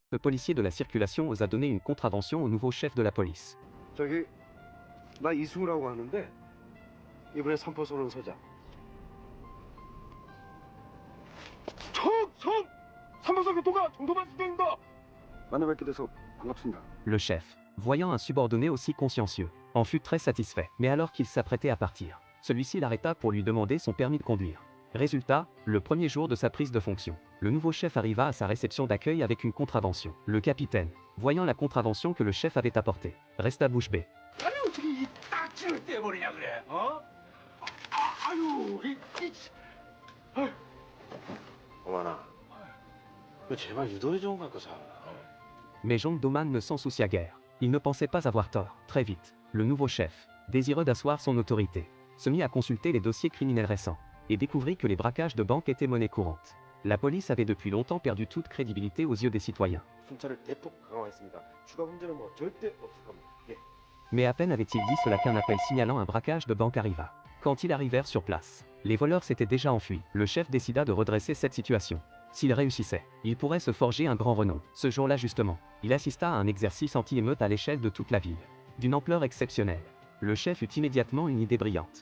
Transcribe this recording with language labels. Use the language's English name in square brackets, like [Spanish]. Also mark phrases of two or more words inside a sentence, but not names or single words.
[French] Le policier de la circulation osa donner une contravention au nouveau chef de la police. [Korean] 저기 나 이승우라고 하는데 이번에 삼포소론 서자. 청! 삼포소 교통가 정도만 수행입니다. 만나뵙게 돼서 반갑습니다. [French] Le chef, voyant un subordonné aussi consciencieux, en fut très satisfait. Mais alors qu'il s'apprêtait à partir, celui-ci l'arrêta pour lui demander son permis de conduire. Résultat, le premier jour de sa prise de fonction, le nouveau chef arriva à sa réception d'accueil avec une contravention. Le capitaine, voyant la contravention que le chef avait apportée, resta bouche bée. [Korean] 아니 어떻게 이 딱지를 떼버리냐 그래? 어? 어머나, 너 제발 유도리 좀 갖고 사. [French] Mais Jean Doman ne s'en soucia guère. Il ne pensait pas avoir tort. Très vite, le nouveau chef, désireux d'asseoir son autorité, se mit à consulter les dossiers criminels récents et découvrit que les braquages de banques étaient monnaie courante. La police avait depuis longtemps perdu toute crédibilité aux yeux des citoyens. [Korean] 순찰을 대폭 강화했습니다. 추가 문제는 뭐 절대 없을 겁니다. 예. [French] Mais à peine avait-il dit cela qu'un appel signalant un braquage de banque arriva. Quand ils arrivèrent sur place, les voleurs s'étaient déjà enfuis. Le chef décida de redresser cette situation. S'il réussissait, il pourrait se forger un grand renom. Ce jour-là justement, il assista à un exercice anti-émeute à l'échelle de toute la ville. D'une ampleur exceptionnelle. Le chef eut immédiatement une idée brillante.